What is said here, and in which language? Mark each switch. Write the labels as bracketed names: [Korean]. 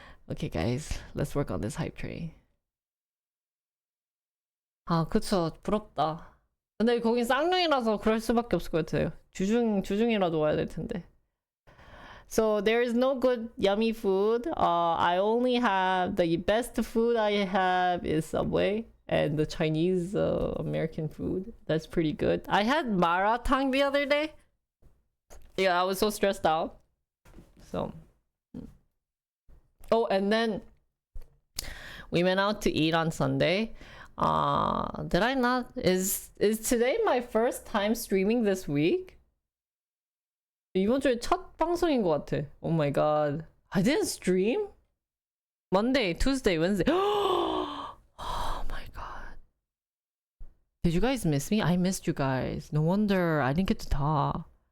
[English] Okay, guys, let's work on this hype train. [Korean] 아, 그쵸. 부럽다. 근데 거긴 쌍용이라서 그럴 수밖에 없을 것 같아요. 주중이라도 와야 될 텐데. [English] So there is no good yummy food. I only have the best food I have is Subway and the Chinese American food. That's pretty good. I had maratang the other day. Yeah, I was so stressed out. So, oh, and then we went out to eat on Sunday. Did I not? Is today my first time streaming this week? [Korean] 이번 주에 첫 방송인 것 같아. [English] Oh my god. I didn't stream? Monday, Tuesday, Wednesday. Oh my god. Did you guys miss me? I missed you guys. No wonder I didn't get to talk.